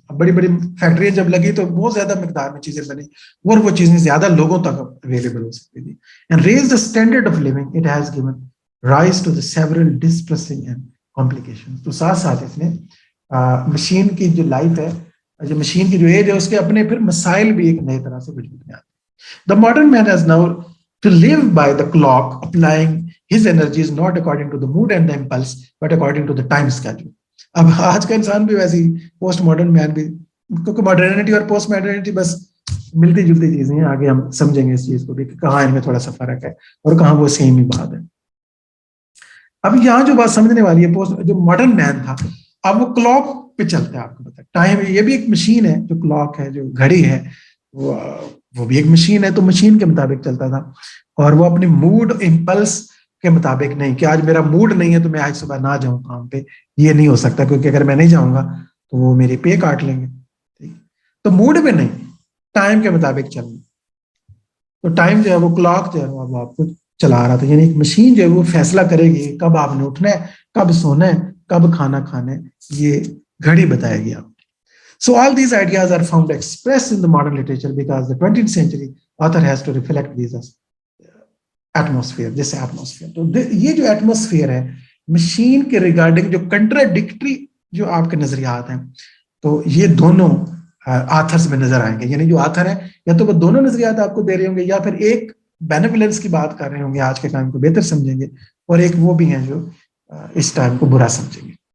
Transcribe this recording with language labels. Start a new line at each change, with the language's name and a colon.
Urdu: بڑی بڑی فیکٹریاں جب لگی تو بہت زیادہ مقدار میں چیزیں بنی اور وہ چیزیں زیادہ لوگوں تک اویلیبل ہو سکتی تھی.
English: And raised the standard of living, it has given rise to the several distressing and complications.
Urdu: تو ساتھ ساتھ اس نے مشین کی جو لائف ہے, جو مشین کی جو ایج ہے, اس کے اپنے پھر مسائل بھی ایک نئی طرح سے وجود میں آتے ہیں.
English: The modern man has now to live by the clock, applying his energies not according to the mood and the impulse, but according to the time schedule.
Urdu: اب آج کا انسان بھی ویسی پوسٹ ماڈرن مین بھی, کیونکہ ماڈرنٹی اور post modernity بس ملتی جلتی چیزیں ہیں. آگے ہم سمجھیں گے اس چیز کو بھی کہ کہاں ان میں تھوڑا سا فرق ہے اور کہاں وہ سیم ہی بات ہے. اب یہاں جو بات سمجھنے والی ہے, جو ماڈرن مین تھا, اب وہ کلاک پہ چلتا ہے. آپ کو پتا ٹائم یہ بھی ایک مشین ہے, جو کلاک ہے, جو گھڑی ہے, وہ بھی ایک مشین ہے, تو مشین کے مطابق چلتا تھا. اور وہ اپنی موڈ امپلس کے مطابق نہیں کہ آج میرا موڈ نہیں ہے تو میں آج صبح نہ جاؤں کام پہ, یہ نہیں ہو سکتا, کیونکہ اگر میں نہیں جاؤں گا تو وہ میری پے کاٹ لیں گے. تو موڈ میں نہیں, ٹائم کے مطابق چلنا. تو ٹائم جو ہے وہ کلاک جو ہے وہ آپ کو چلا رہا تھا, یعنی ایک مشین جو ہے وہ فیصلہ کرے گی کب آپ نے اٹھنا ہے, کب سونا ہے, کب کھانا کھانا ہے, یہ گھڑی بتائے گی آپ.
English: So all these ideas are found expressed in the modern literature because the 20th century author has to reflect these atmosphere, this atmosphere.
Urdu: تو یہ جو ایٹموسفیئر ہے مشین کے ریگارڈنگ جو کنٹراڈکٹری جو آپ کے نظریات ہیں, تو یہ دونوں آتھرس میں نظر آئیں گے. یعنی جو آتھر ہے یا تو وہ دونوں نظریات آپ کو دے رہے ہوں گے, یا پھر ایک بینیولنس کی بات کر رہے ہوں گے, آج کے ٹائم کو بہتر سمجھیں گے, اور ایک وہ بھی ہیں جو اس ٹائم کو برا سمجھیں گے.